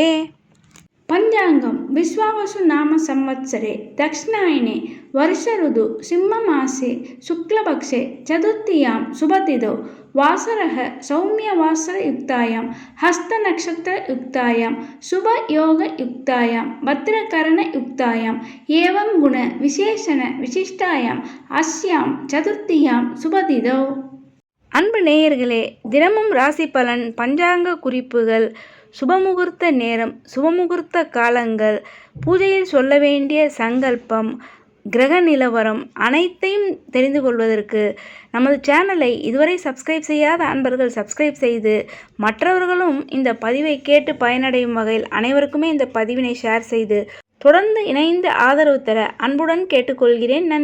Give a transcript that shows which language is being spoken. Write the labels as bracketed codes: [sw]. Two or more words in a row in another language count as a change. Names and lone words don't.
[sa] पंचांगम विश्वावसु नाम संवत्सरे दक्षिणायने वर्ष ऋतु सिंहमासे शुक्लपक्षे चतुर्थीयां शुभतिथौ वासरः सौम्यवासरयुक्तायां हस्तनक्षत्रयुक्तायां शुभयोगयुक्तायां भद्रकरणयुक्तायाम् एवं गुण विशेषण विशिष्टायां अस्यां चतुर्थीयां शुभतिथौ. [ta] அன்பு நேயர்களே, தினமும் ராசி பலன், பஞ்சாங்க குறிப்புகள், சுபமுகூர்த்த நேரம், சுபமுகூர்த்த காலங்கள், பூஜையில் சொல்ல வேண்டிய சங்கல்பம், கிரக நிலவரம் அனைத்தையும் தெரிந்து கொள்வதற்கு நமது சேனலை இதுவரை சப்ஸ்கிரைப் செய்யாத அன்பர்கள் சப்ஸ்கிரைப் செய்து மற்றவர்களும் இந்த பதிவை கேட்டு பயனடையும் வகையில் அனைவருக்குமே இந்த பதிவினை ஷேர் செய்து தொடர்ந்து இணைந்து ஆதரவு தர அன்புடன் கேட்டுக்கொள்கிறேன்.